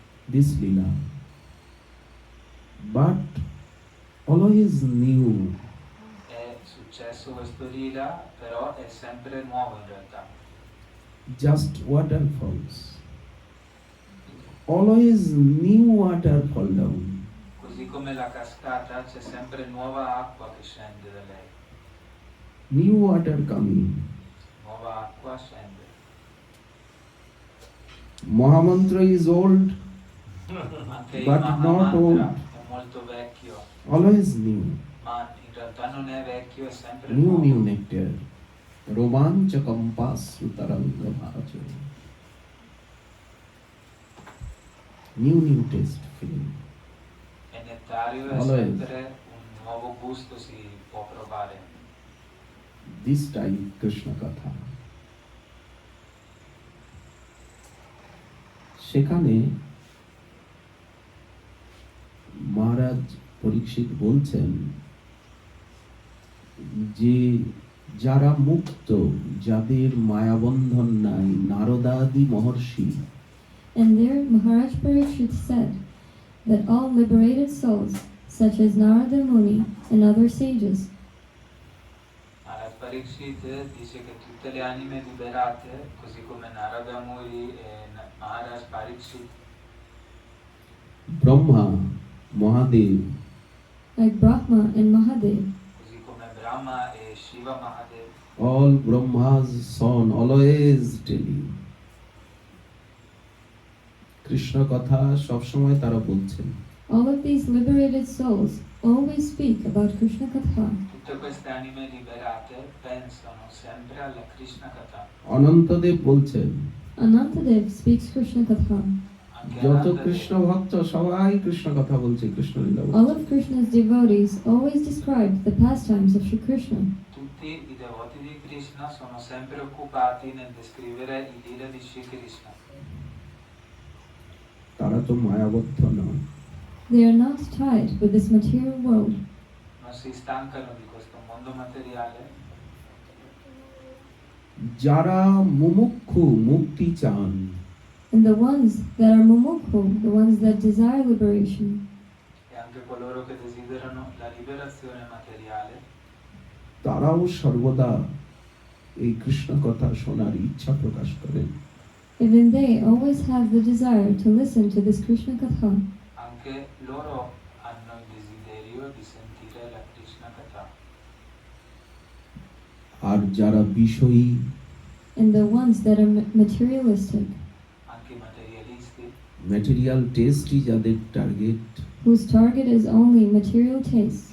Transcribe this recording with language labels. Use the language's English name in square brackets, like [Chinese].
[English] this lila, but always new. [Italian] è successo questo Lila, però è sempre nuovo in realtà. [English] Just waterfalls, always new water fall down, [Italian] Così come la cascata c'è sempre nuova acqua che scende da lei, [English] new water coming. [Italian] nuova acqua scende. [English] Mahamantra is old, [Italian] Anche il [English] but not old, [Italian] Mahamantra è molto vecchio, [English] always new, [Italian] ma in realtà non è vecchio, è sempre [English] new [Italian] nuovo. [English] new nectar. [Sanskrit] romanchakam pasrutarangabhajo. [English] New taste feeling. [Italian] E nettario è [English] Always. [Italian] sempre un nuovo gusto, si può provare. [English] This time Krishna Katha. [Bangla] সেখানে মহারাজ পরীক্ষিত বলছেন যে যারা মুক্ত, যাদের মায়াবন্ধন নাই, নারদাদি মহর্ষি, [English] And there Maharaj Parikshit said that all liberated souls, such as Narada Muni and other sages, [Italian] Maharaj Parikshit dice che tutte le anime liberate, così come Narada Muni e Maharaj Parikshit, [Bangla] Brahma, Mahadev, [English] like Brahma and Mahadev, [Italian] così come Brahma e Shiva Mahadev, [English] all Brahma's son always telling [Bangla] Krishna কথা সবসময় তারা বলছেন। [English] all of these liberated souls always speak about Krishna Katha. [Italian] tutte queste anime liberate pensano sempre alla Krishna Katha. [Bangla] Anantadev বলছেন [English] Anantadev speaks Krishna Katha. [Italian] Anche [Bangla] যত [Italian] Anantadev, [Bangla] Krishna ভক্ত সবাই কৃষ্ণ কথা বলছে, কৃষ্ণ লীলা [English] All [Bangla] বলছে। [English] of Krishna's devotees always describe the pastimes of Sri Krishna. [Italian] tutti i devoti di Krishna sono sempre occupati nel descrivere i lila di Shri Krishna. [Bangla] তারা তো মায়াবদ্ধ নয়। [English] They are not tied with this material world. [Italian] Non si stancano di questo mondo materiale. [Bangla] যারা মুমুক্ষু, মুক্তি চান, [English] And the ones that are mumukhu, the ones that desire liberation, [Italian] E anche coloro che desiderano la liberazione materiale, [Bangla] তারাও সর্বদা এই কৃষ্ণ কথা শোনার ইচ্ছা প্রকাশ করেন। [English] even they always have the desire to listen to this Krishna Katha. [Italian] anche loro hanno il desiderio di sentire la Krishna Katha. [Bangla] আর যারা Bishoyi, [English] And the ones that are materialistic, [Italian] Anche i materialisti, [Bangla] material টেস্টই যাদের target, [English] whose target is only material taste,